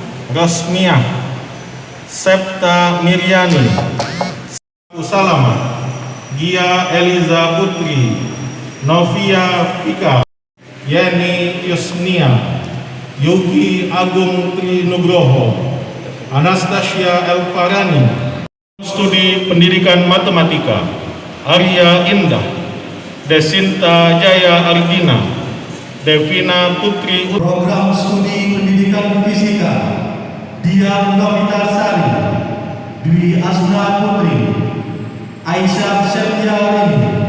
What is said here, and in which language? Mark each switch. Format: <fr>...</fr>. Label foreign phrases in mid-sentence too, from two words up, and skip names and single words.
<id>Rosmiah, Septa Miryani, Salama, Gia Eliza Putri, Novia Fika, Yeni Yusnia, Yogi Agung Trinugroho, Anastasia Elfarani. Studi Pendidikan Matematika, Arya Indah, Desinta Jaya Argina, Devina Putri. Program Studi Pendidikan Fisika, Dia Novita Sari, Dwi Asna Putri, Aisyah Septiarini,</id>